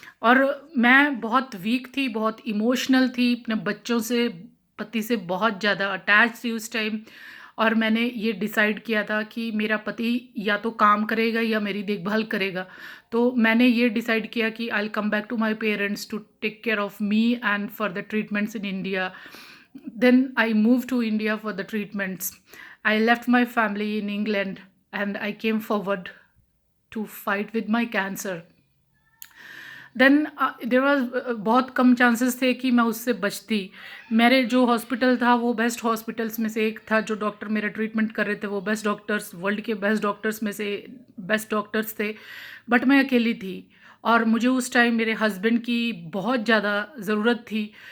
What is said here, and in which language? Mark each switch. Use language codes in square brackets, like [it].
[hi] और मैं बहुत वीक थी, बहुत इमोशनल थी, अपने बच्चों से, पति से बहुत ज़्यादा अटैच थी उस टाइम। और मैंने ये डिसाइड किया था कि मेरा पति या तो काम करेगा या मेरी देखभाल करेगा। तो मैंने ये डिसाइड किया कि [en] I will come back to my parents to take care of me and for the treatments in India. Then I moved to India for the treatments. I left my family in England and I came forward to fight with my cancer. Then there was [hi] बहुत कम chances थे कि मैं उससे बचती। मेरे जो hospital था वो बेस्ट हॉस्पिटल्स में से एक था, जो डॉक्टर मेरा ट्रीटमेंट कर रहे थे वो बेस्ट डॉक्टर्स, वर्ल्ड के बेस्ट डॉक्टर्स में से बेस्ट डॉक्टर्स थे। बट मैं अकेली थी और मुझे उस टाइम मेरे हस्बैंड की बहुत ज़्यादा ज़रूरत थी।